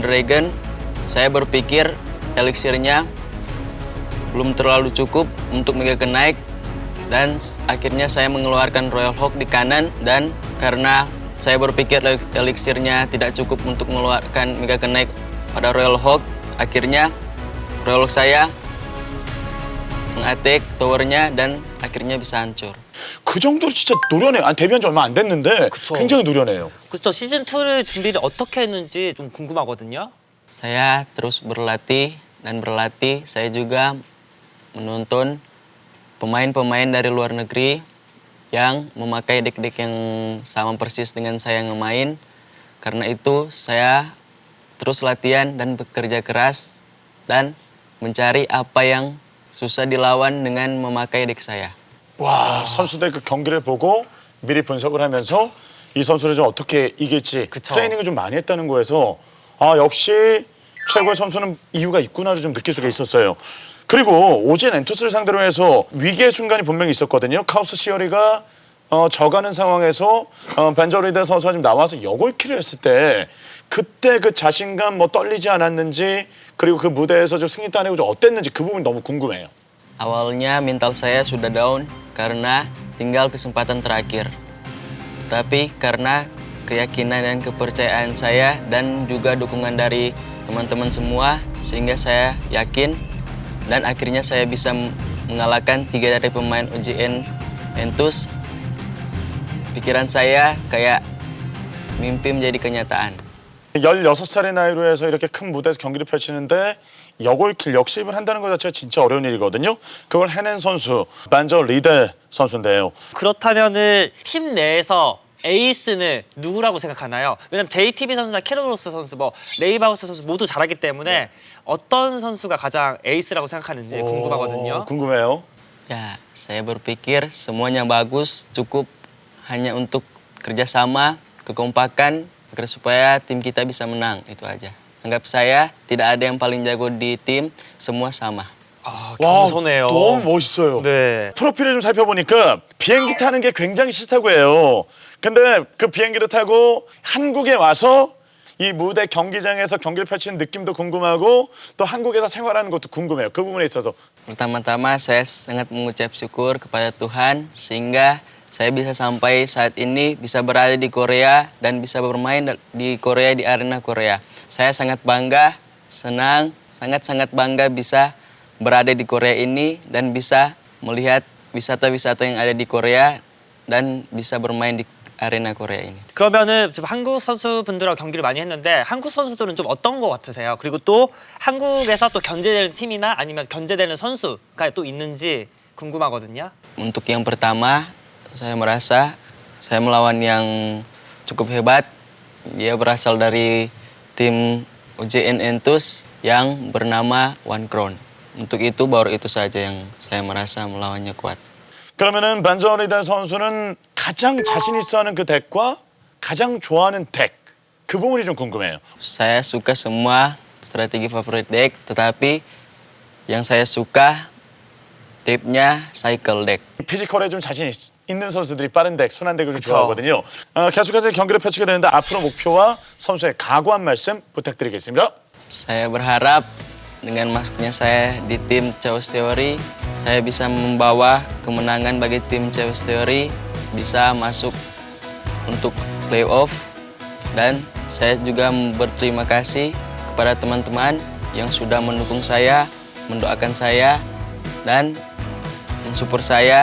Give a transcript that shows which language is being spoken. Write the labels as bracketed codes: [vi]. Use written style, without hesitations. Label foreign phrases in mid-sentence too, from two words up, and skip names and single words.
[id] Dragon, saya berpikir elixirnya belum terlalu cukup untuk Mega Knight dan akhirnya saya mengeluarkan Royal Hawk di kanan dan karena saya berpikir elixirnya tidak cukup untuk mengeluarkan Mega Knight pada Royal Hawk, akhirnya Royal Hawk saya mengattack towernya dan akhirnya bisa hancur. [ko] 그 정도로 진짜 노련해요. 아니, 데뷔한 지 얼마 안 됐는데 그쵸. 굉장히 노련해요. 그렇죠. 시즌 2를 준비를 어떻게 했는지 좀 궁금하거든요. [id] Saya terus berlatih dan berlatih. Saya juga menonton pemain-pemain dari luar negeri yang memakai deck-deck yang sama persis dengan saya ngemain. Karena itu saya terus latihan dan bekerja keras dan mencari apa yang susah dilawan dengan memakai deck saya. [ko] 와, 선수들 그 경기를 보고 미리 분석을 하면서 이 선수를 좀 어떻게 이길지 그쵸. 트레이닝을 좀 많이 했다는 거에서 아, 역시 최고의 선수는 이유가 있구나를 좀 느낄 수가 있었어요. 그리고 오진 엔토스를 상대로 해서 위기의 순간이 분명히 있었거든요. 카우스 시어리가 져가는 상황에서 벤젤리데 선수가 좀 나와서 역올킬을 했을 때 그때 그 자신감 뭐 떨리지 않았는지 그리고 그 무대에서 좀 승리 따내고 좀 어땠는지 그 부분이 너무 궁금해요. [id] Awalnya mental saya sudah down karena tinggal kesempatan terakhir. Tetapi karena keyakinan dan kepercayaan saya dan juga dukungan dari teman-teman semua sehingga saya yakin dan akhirnya saya bisa mengalahkan 3 dari pemain OGN Entus. Pikiran saya kayak mimpi menjadi kenyataan. [ko] 16살의 나이로 해서 이렇게 큰 무대에서 경기를 펼치는데 역올킬, 역시입을 한다는 것 자체가 진짜 어려운 일이거든요. 그걸 해낸 선수, 벤젤리데 선수인데요. 그렇다면은 팀 내에서 에이스는 누구라고 생각하나요? 왜냐면 JTB 선수나 캐로로스 선수, 뭐 레이바우스 선수 모두 잘하기 때문에 어떤 선수가 가장 에이스라고 생각하는지 궁금하거든요. 궁금해요. [id] Ya, saya berpikir semuanya bagus, cukup hanya untuk kerjasama, kekompakan, agar supaya tim kita bisa menang, itu aja. Anggap saya tidak ada yang paling jago di tim, semua sama. [ko] 아, 와, 겸손해요. 너무 멋있어요. 네. 프로필을 좀 살펴보니까 비행기 타는 게 굉장히 싫다고 해요. 근데 그 비행기를 타고 한국에 와서 이 무대 경기장에서 경기를 펼치는 느낌도 궁금하고 또 한국에서 생활하는 것도 궁금해요. 그 부분에 있어서. [id] Pertama-tama saya sangat mengucap syukur kepada Tuhan sehingga saya bisa sampai saat ini bisa berada di Korea dan bisa bermain di Korea di arena Korea. Saya sangat bangga, senang, sangat-sangat bangga bisa berada di Korea ini dan bisa melihat wisata-wisata yang ada di Korea dan bisa bermain di arena Korea ini. [ko] 그러면은 지금 한국 선수분들하고 경기를 많이 했는데 한국 선수들은 좀 어떤 것 같으세요? 그리고 또 한국에서 또 견제되는 팀이나 아니면 견제되는 선수가 또 있는지 궁금하거든요. [id] Untuk yang pertama, saya merasa saya melawan yang cukup hebat. Dia berasal dari tim UJN Entus yang bernama One Crown. Untuk itu baru itu saja yang saya merasa melawannya kuat. [ko] 그러면은 반저리다 선수는 가장 자신 있어 하는 그 덱과 가장 좋아하는 덱. 그 부분이 좀 궁금해요. [id] Saya suka semua strategi favorit deck, tetapi yang saya suka tipnya [en] cycle deck. [ko] 피지컬에 좀 자신 있는 선수들이 빠른 덱, 순한 덱을 좀 그쵸. 좋아하거든요. 계속해서 경기를 펼치게 되는데 앞으로 목표와 선수의 각오 한 말씀 부탁드리겠습니다. [id] Saya berharap dengan masuknya saya di tim Chaos Theory, saya bisa membawa kemenangan bagi tim Chaos Theory, bisa masuk untuk playoff, dan saya juga berterima kasih kepada teman-teman yang sudah mendukung saya, mendoakan saya, dan mensupport saya.